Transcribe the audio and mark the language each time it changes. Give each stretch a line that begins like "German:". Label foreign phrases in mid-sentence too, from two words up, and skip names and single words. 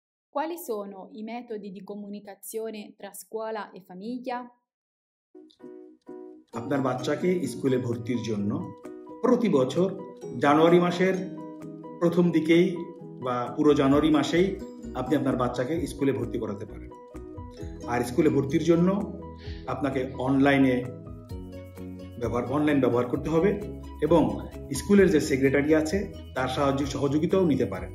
Italian: Quali sono i metodi di comunicazione tra scuola e famiglia?
Bangla: আপনার বাচ্চাকে স্কুলে ভর্তির জন্য প্রতি বছর জানুয়ারি মাসের প্রথম দিকেই বা পুরো জানুয়ারি মাসেই আপনি আপনার বাচ্চাকে স্কুলে ভর্তি করাতে পারেন। আর স্কুলে ভর্তির জন্য আপনাকে অনলাইন ব্যবহার করতে হবে এবং স্কুলের যে সেক্রেটারি আছে তার সহযোগিতাও নিতে পারেন।